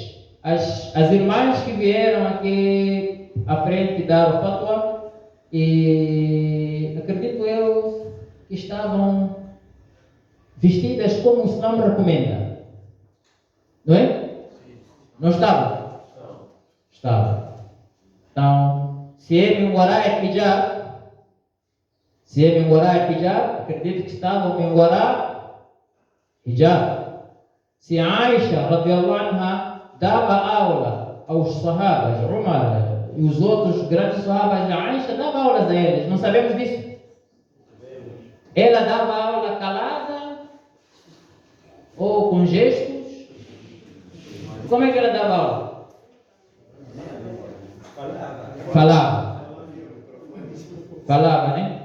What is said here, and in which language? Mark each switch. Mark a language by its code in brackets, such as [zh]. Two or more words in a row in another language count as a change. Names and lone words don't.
[pt] As irmãs que vieram aqui à frente dar o fatwa, e acredito eu que estavam vestidas como o Islã recomenda. Não é? Não estavam? Estavam. Então, se é Minguará é hijab, acredito que estavam Minguará hijab. Se Aisha, [ar] رضي الله عنها, [pt] dava aula aos sahabas, Umar e os outros grandes sahabas, a Aisha dava aulas a eles, não sabemos disso? Ela dava aula calada ou com gestos? Como é que ela dava aula? Falava, né?